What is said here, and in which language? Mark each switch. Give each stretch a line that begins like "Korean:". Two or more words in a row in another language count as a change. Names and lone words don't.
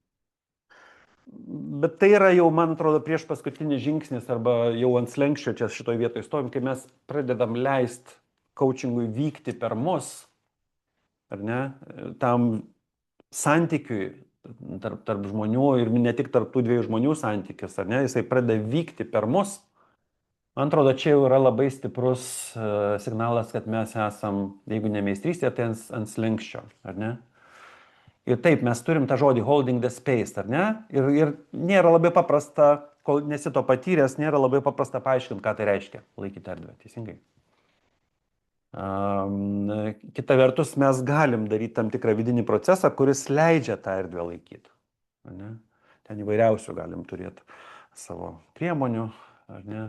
Lithuanian: Bet tai yra jau, man atrodo, prieš paskutinis žingsnis arba jau ant slenkščio čia šitoj vietoj stovim, kai mes pradedam leisti coachingui vykti per mus, ar ne, tam santykiui tarp žmonių ir ne tik tarp tų 2 žmonių santykis, ar ne, jisai pradeda vykti per mus. Man atrodo, čia jau yra labai stiprus signalas, kad mes esam, jeigu ne meistrystė, tai ant slenkščio, ar ne? Ir taip, mes turim tą žodį
English: holding the space,
Lithuanian: ar ne? Ir nėra labai paprasta, kol nesi to patyręs, nėra labai paprasta paaiškinti, ką tai reiškia laikyti erdvę, teisingai. Kita vertus, mes galim daryti tam tikrą vidinį procesą, kuris leidžia tą erdvę laikyti. Ten įvairiausių galim turėti savo priemonių, ar ne?